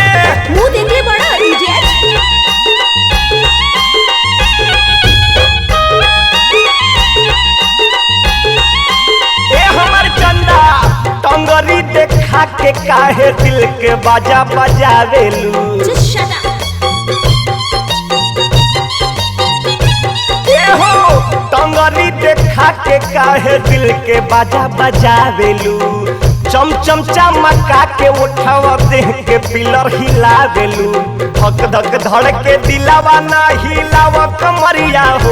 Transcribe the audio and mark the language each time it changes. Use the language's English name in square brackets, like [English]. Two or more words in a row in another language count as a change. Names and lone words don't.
[Bhojpuri] मुंह देखले बड़ा इडियट। ए हमर चंदा टंगरी देखा के काहे दिल के बाजा बजावेलू। [English] Just shut up. [Bhojpuri] टंगरी देखा के काहे दिल के बाजा बजावेलू। चम चम चमका के उठावा देह के पिलर हिलावेलू। धक धक धड़ के दिलावा ना हिलावा कमरिया हो।